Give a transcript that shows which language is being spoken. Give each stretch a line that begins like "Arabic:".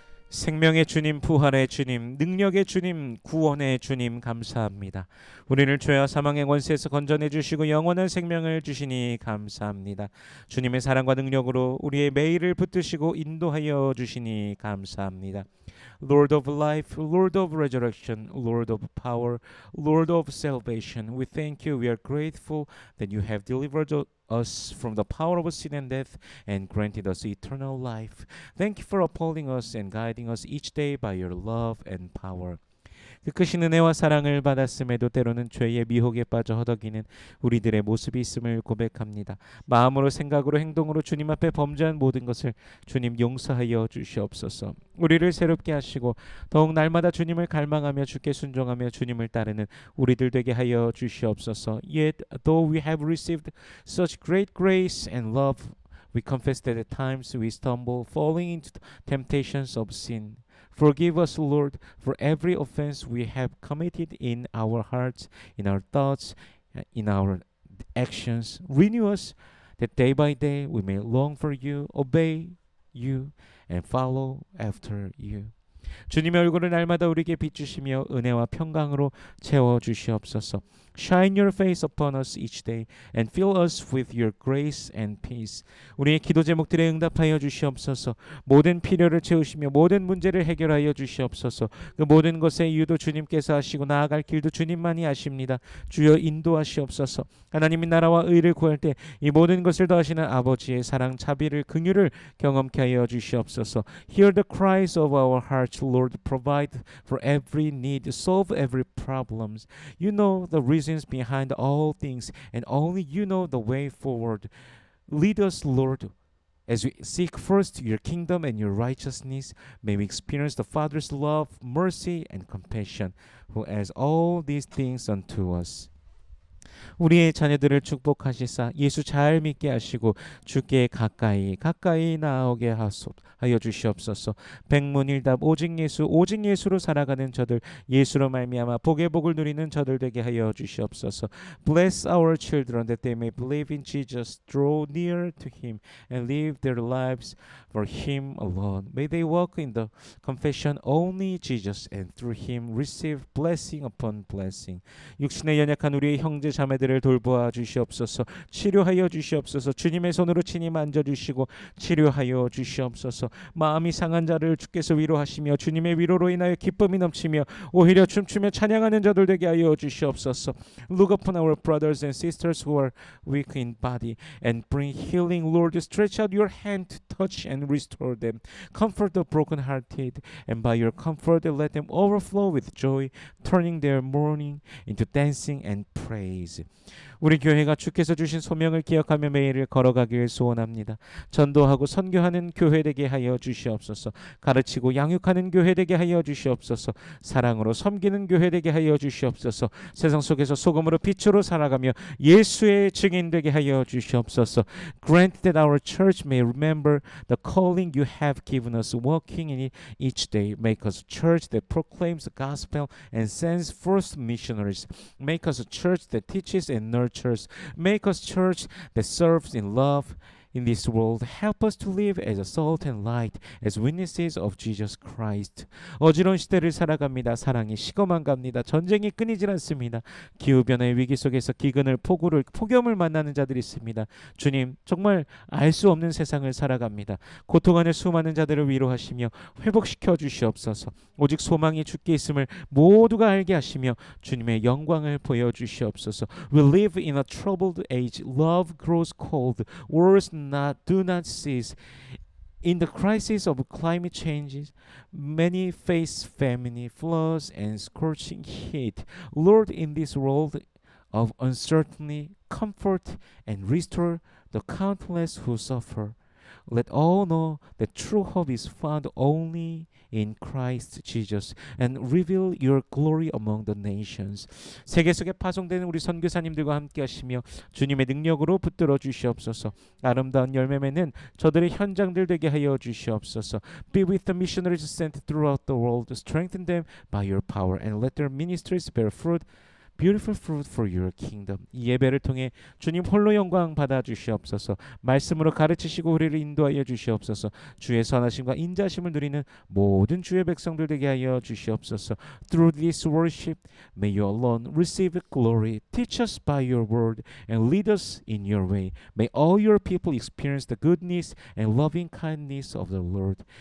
Korean: 생명의 주님, 부활의 주님, 능력의 주님, 구원의 주님 감사합니다. 우리를 죄와 사망의 권세에서 건져내 주시고 영원한 생명을 주시니 감사합니다. 주님의 사랑과 능력으로 우리의 매일을 붙드시고 인도하여 주시니 감사합니다.
English: Lord of life, Lord of resurrection, Lord of power, Lord of salvation, we thank you. We are grateful that you have delivered us from the power of sin and death and granted us eternal life. Thank you for upholding us and guiding us each day by your love and power.
Korean: 그 크신 은혜와 사랑을 받았음에도 때로는 죄의 미혹에 빠져 허덕이는 우리들의 모습이 있음을 고백합니다. 마음으로 생각으로 행동으로 주님 앞에 범죄한 모든 것을 주님 용서하여 주시옵소서. 우리를 새롭게 하시고 더욱 날마다 주님을 갈망하며 주께 순종하며 주님을 따르는 우리들 되게 하여 주시옵소서.
English: Yet though we have received such great grace and love, we confess that at times we stumble, falling into temptations of sin. Forgive us, Lord, for every offense we have committed in our hearts, in our thoughts, in our actions. Renew us that day by day we may long for you, obey you, and follow after you.
Korean: 주님의 얼굴을 날마다 우리에게 비추시며 은혜와 평강으로 채워 주시옵소서.
English: Shine your face upon us each day and fill us with your grace and peace.
Korean: 우리의 기도 제목들에 응답하여 주시옵소서. 모든 필요를 채우시며 모든 문제를 해결하여 주시옵소서. 그 모든 것의 이유도 주님께서 하시고 나아갈 길도 주님만이 아십니다. 주여 인도하시옵소서. 하나님의 나라와 의를 구할 때 이 모든 것을 더하시는 아버지의 사랑, 자비를, 긍휼을 경험케 하여 주시옵소서.
English: Hear the cries of our hearts, Lord. Provide for every need, solve every problem. You know the reasons behind all things, and only you know the way forward. Lead us, Lord, as we seek first your kingdom and your righteousness. May we experience the Father's love, mercy, and compassion, who adds all these things unto us.
Korean: 우리의 자녀들을 축복하시사 예수 잘 믿게 하시고 주께 가까이 나오게 하여 주시옵소서. 백문일답 오직 예수로 살아가는 저들, 예수로 말미암아 복의 복을 누리는 저들 되게 하여 주시옵소서.
English: Bless our children that they may believe in Jesus, draw near to him and live their lives for him alone. May they walk in the confession only Jesus, and through him receive blessing upon blessing.
Korean: 육신에 연약한 우리의 형제 자매들을 돌보아 주시옵소서. 치료하여 주시옵소서. 주님의 손으로 친히 만져주시고 치료하여 주시옵소서. 마음이 상한 자를 주께서 위로하시며 주님의 위로로 인하여 기쁨이 넘치며 오히려 춤추며 찬양하는 자들 되게 하여 주시옵소서.
English: Look upon our brothers and sisters who are weak in body and bring healing. Lord, stretch out your hand to touch and restore them. Comfort the brokenhearted, and by your comfort let them overflow with joy, turning their mourning into dancing and praise.
Korean: 우리 교회가 주께서 주신 소명을 기억하며 매일을 걸어가길 소원합니다. 전도하고 선교하는 교회 되게 하여 주시옵소서. 가르치고 양육하는 교회 되게 하여 주시옵소서. 사랑으로 섬기는 교회 되게 하여 주시옵소서. 세상 속에서 소금으로 빛으로 살아가며 예수의 증인 되게 하여 주시옵소서.
English: Grant that our church may remember the calling you have given us, walking in it each day. Make us a church that proclaims the gospel and sends forth missionaries. Make us a church that teaches and nurtures. Make us church that serves in love in this world. Help us to live as a salt and light, as witnesses of Jesus Christ.
Korean: 어지러운 시대를 살아갑니다. 사랑이 식어만 갑니다. 전쟁이 끊이질 않습니다. 기후변화의 위기 속에서 폭염을 만나는 자들이 있습니다. 주님, 정말 알 수 없는 세상을 살아갑니다. 고통하는 수많은 자들을 위로하시며 회복시켜 주시옵소서. 오직 소망이 주께 있음을 모두가 알게 하시며 주님의 영광을 보여주시옵소서.
English: We live in a troubled age. Love grows cold. Wars do not cease. In the crisis of climate changes, many face famine, floods, and scorching heat. Lord, in this world of uncertainty, comfort and restore the countless who suffer. Let all know that true hope is found only in Christ Jesus, and reveal your glory among the nations.
Korean: 세계 속에 파송되는 우리 선교사님들과 함께 하시며 주님의 능력으로 붙들어 주시옵소서. 아름다운 열매 맺는 저들의 현장들 되게 하여 주시옵소서.
English: Be with the missionaries sent throughout the world. Strengthen them by your power, and let their ministries bear fruit, beautiful fruit for your kingdom.
Korean: 이 예배를 통해 주님 홀로 영광 받아 주시옵소서. 말씀으로 가르치시고 우리를 인도하여 주시옵소서. 주의 선하심과 인자심을 누리는 모든 주의 백성들 되게 하여 주시옵소서.
English: Through this worship, may you alone receive glory. Teach us by your word and lead us in your way. May all your people experience the goodness and loving kindness of the Lord.